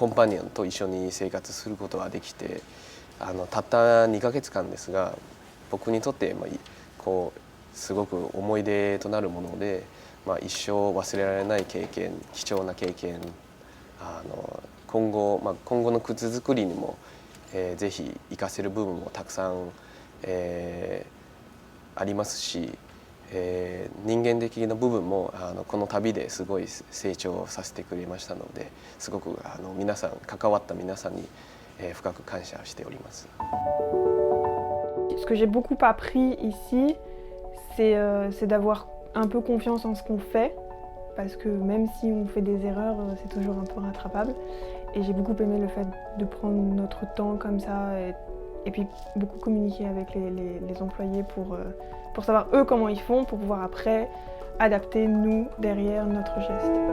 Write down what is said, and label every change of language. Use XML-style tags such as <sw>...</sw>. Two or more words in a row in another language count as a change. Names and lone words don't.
<ja>ンパニオンと一緒に生活することができてたった2ヶ月間ですが僕にとってこうすごく思い出となるもので、一生忘れられない経験貴重な経験今後の靴作りにも、ぜひ活かせる部分もたくさん、ありますし、人間的な部分もこの旅ですごい成長させてくれましたのですごく皆さん関わった皆さんに深く感謝しております。</ja> <fr>Ce que j'ai beaucoup appris ici, c'est d'avoir un peu confiance en ce qu'on fait, parce que même si on fait des erreurs, c'est toujours un peu rattrapable. Et j'ai beaucoup aimé le fait de prendre notre temps comme ça et puis beaucoup communiquer avec les employés pour savoir eux comment ils font, pour pouvoir après adapter nous derrière notre geste.</fr>